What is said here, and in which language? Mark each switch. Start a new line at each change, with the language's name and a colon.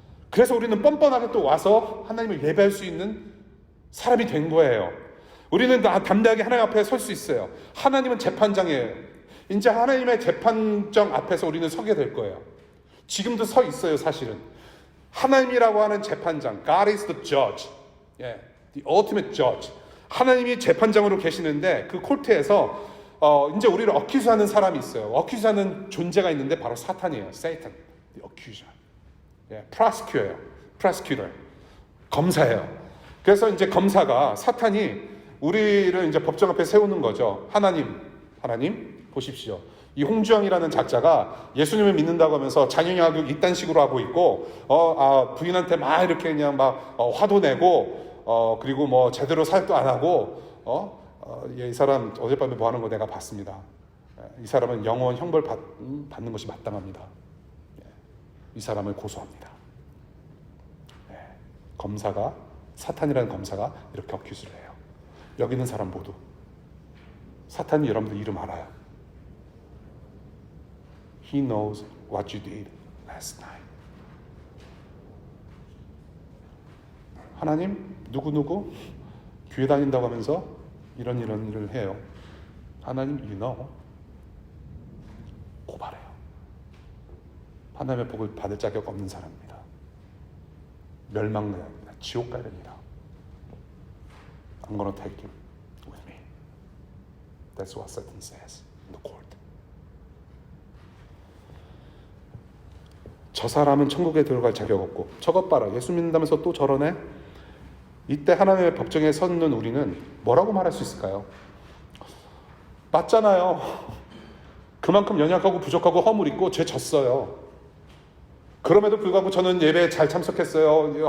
Korean: 그래서 우리는 뻔뻔하게 또 와서 하나님을 예배할 수 있는 사람이 된 거예요. 우리는 담대하게 하나님 앞에 설 수 있어요. 하나님은 재판장이에요. 이제 하나님의 재판장 앞에서 우리는 서게 될 거예요. 지금도 서 있어요, 사실은. 하나님이라고 하는 재판장,
English: God is the judge, the ultimate judge.
Korean: 하나님이 재판장으로 계시는데 그 코트에서 이제 우리를 어큐즈하는 사람이 있어요. 어큐즈하는 존재가 있는데 바로 사탄이에요.
English: Satan, the accuser.
Korean: prosecutor예요. prosecutor. 검사예요. 그래서 이제 검사가 사탄이 우리를 이제 법정 앞에 세우는 거죠. 하나님 보십시오. 이 홍주영이라는 작자가 예수님을 믿는다고 하면서 자녀양육 이딴 식으로 하고 있고, 부인한테 막 이렇게 그냥 막 화도 내고, 그리고 뭐 제대로 사역도 안 하고, 이 사람 어젯밤에 뭐 하는 거 내가 봤습니다. 이 사람은 영원 형벌 받는 것이 마땅합니다. 이 사람을 고소합니다. 검사가, 사탄이라는 검사가 이렇게 어큐즈를 해요. 여기 있는 사람 모두. 사탄이 여러분들 이름 알아요.
English: He knows what you did last night.
Korean: 하나님, 누구누구 교회 다닌다고 하면서 이런 일을 해요.
English: 하나님, you know.
Korean: 고발해요. 하나님의 복을 받을 자격 없는 사람입니다. 멸망입니다. 지옥 가야 됩니다.
English: I'm gonna take him with me. That's what Satan says in the court.
Korean: 저 사람은 천국에 들어갈 자격 없고, 저것 봐라, 예수 믿는다면서 또 저러네? 이때 하나님의 법정에 섰는 우리는 뭐라고 말할 수 있을까요? 맞잖아요. 그만큼 연약하고 부족하고 허물 있고 죄 졌어요. 그럼에도 불구하고 저는 예배에 잘 참석했어요.